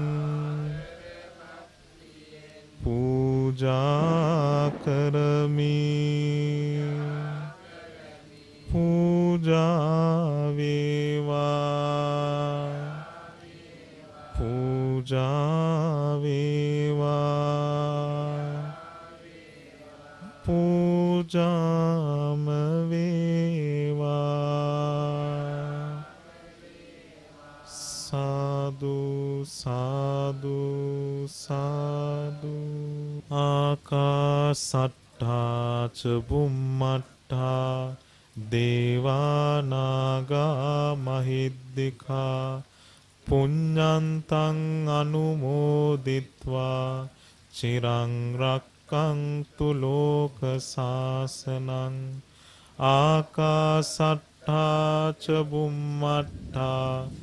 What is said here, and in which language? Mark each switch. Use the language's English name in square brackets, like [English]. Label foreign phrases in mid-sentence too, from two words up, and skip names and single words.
[Sinhala] පූජා කරමි පූජා වේවා පූජා වේවා පූජාම වේවා සාදු සාදු සාදු [Pali] ආකාසට්ඨා ච බුම්මට්ඨා දේවානාගා මහිද්దికා පුඤ්ඤන්තං අනුමෝදිත්වා චිරං රක්ඛන්තු ලෝක සාසනං ආකාසට්ඨා ච බුම්මට්ඨා